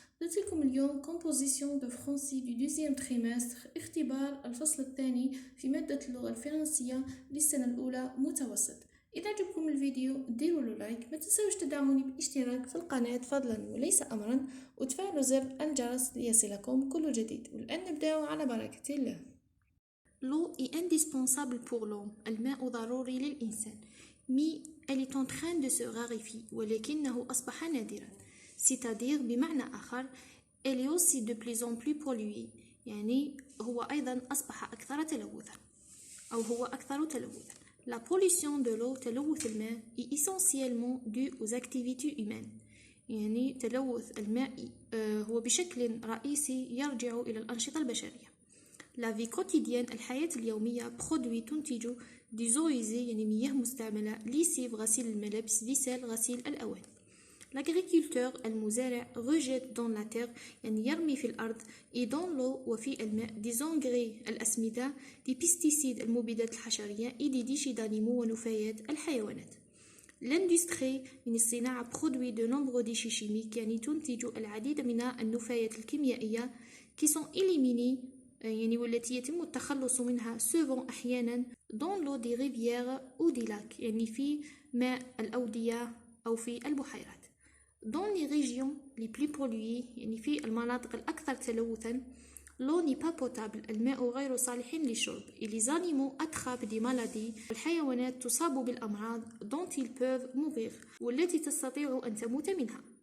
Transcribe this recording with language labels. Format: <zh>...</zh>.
<ar>نعطيكم اليوم</ar> <fr>composition de français du deuxième trimestre</fr> <ar>اختبار الفصل الثاني في مادة اللغة الفرنسية للسنة الأولى متوسط. إذا عجبكم الفيديو ديروا له لايك، ما تنسوش تدعموني بالاشتراك في القناة فضلا وليس أمرا، وتفعلوا زر الجرس ليصلكم كل جديد. والآن نبدأ على بركة الله.</ar> <fr>L'eau est indispensable pour l'homme.</fr> <ar>الماء ضروري للإنسان.</ar> <fr>Mais elle est en train de se raréfier</fr> <ar>ولكنه أصبح نادرا.</ar> <fr>C'est-à-dire</fr> <ar>بمعنى آخر</ar> <fr>elle est aussi de plus en plus polluée.</fr> <ar>يعني هو أيضا أصبح أكثر تلوثا أو هو أكثر تلوثا.</ar> <fr>La pollution de l'eau</fr> <ar>تلوث الماء</ar> <fr>est essentiellement due aux activités humaines.</fr> <ar>يعني تلوث الماء هو بشكل رئيسي يرجع إلى الأنشطة البشرية.</ar> <fr>La vie quotidienne</fr> <ar>الحياة اليومية</ar> <fr>produit</fr> <ar>تنتج</ar> <fr>des eaux usées</fr> <ar>يعني مياه مستعملة،</ar> <fr>lessive</fr> <ar>غسيل الملابس،</ar> <fr>vaisselle</fr> <ar>غسيل الأواني.</ar> <fr>L'agriculteur</fr> <ar>المزارع</ar> <fr>rejette dans la terre</fr> <ar>يعني يرمي في الأرض</ar> <fr>et dans l'eau</fr> <ar>وفي الماء</ar> <fr>des engrais</fr> <ar>الأسمدة،</ar> <fr>des pesticides</fr> <ar>المبيدات الحشرية</ar> <fr>et des déchets d'animaux</fr> <ar>ونفايات الحيوانات.</ar> <fr>L'industrie</fr> <ar>من الصناعة</ar> <fr>produit de nombreux déchets chimiques</fr> <ar>يعني تنتج العديد من النفايات الكيميائية</ar> <fr>qui sont éliminés</fr> <ar>يعني والتي يتم التخلص منها</ar> <fr>souvent</fr> <ar>أحيانا</ar> <fr>dans l'eau des rivières ou des lacs</fr> <ar>يعني في ماء الأودية أو في البحيرات.</ar> <fr>dans les régions les plus polluées</fr> <ar>يعني في المناطق الأكثر تلوثا</ar> <fr>l'eau n'est pas potable</fr> <ar>الماء غير صالح للشرب.</ar> <fr>et les animaux attrapent des maladies</fr> <ar>الحيوانات تصاب بالأمراض</ar> <fr>dont ils peuvent mourir</fr> <ar>والتي تستطيع أن تموت منها.</ar>